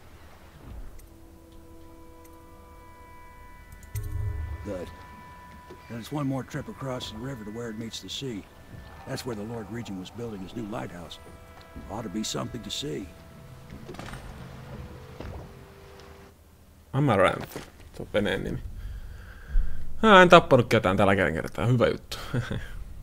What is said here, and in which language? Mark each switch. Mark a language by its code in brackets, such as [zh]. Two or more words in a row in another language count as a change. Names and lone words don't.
[en] Good. There's one more trip across the river to where it meets the sea. That's where the Lord Regent was building his new lighthouse. Ought to be something to see. [fi] Amaranth. Tuo veneen nimi. En tappanut ketään tällä kertaa. Hyvä juttu.